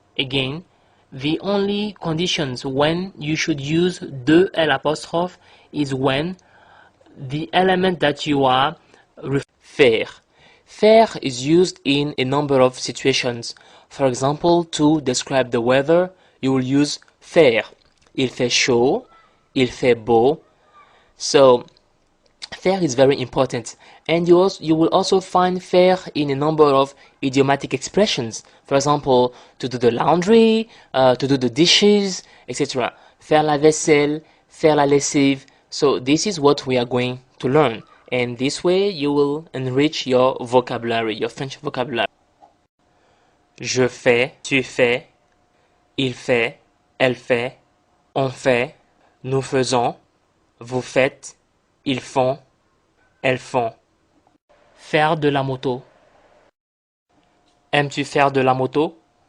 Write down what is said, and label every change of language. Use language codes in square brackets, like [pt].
[en] Again, the only conditions when you should use [fr] de l'apostrophe [en] is when the element that you are faire. Faire is used in a number of situations. For example, to describe the weather, you will use faire. [fr] Il fait chaud, il fait beau. [en] So, faire is very important. And you will also find faire in a number of idiomatic expressions. For example, to do the laundry, to do the dishes, etc. [fr] Faire la vaisselle, faire la lessive. [en] So this is what we are going to learn. And this way you will enrich your vocabulary, your French vocabulary. [fr] Je fais, tu fais, il fait, elle fait, on fait, nous faisons, vous faites, ils font, elles font. Faire de la moto. Aimes-tu faire de la moto?